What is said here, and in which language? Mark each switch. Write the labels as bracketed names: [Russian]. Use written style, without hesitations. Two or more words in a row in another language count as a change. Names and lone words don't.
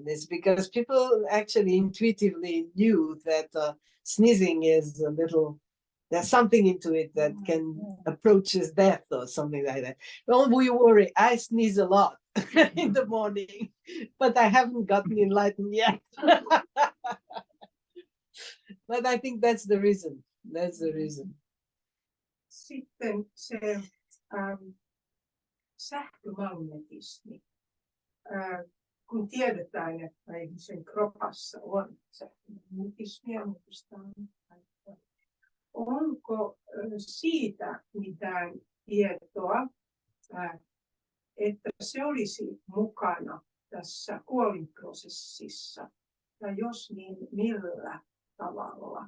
[English] It's because people actually intuitively knew that sneezing is a little, there's something into it that can approaches death or something like that. Don't we worry, I sneeze a lot in the morning, but I haven't gotten enlightened yet. But I think that's the reason. That's the reason. [Finnish] Sitten se sähkömagnetismi. Kun tiedetään, että ihmisen kropassa on sähkömagnetismia, onko siitä mitään tietoa, että se olisi mukana tässä kuolinprosessissa, ja jos niin millä tavalla?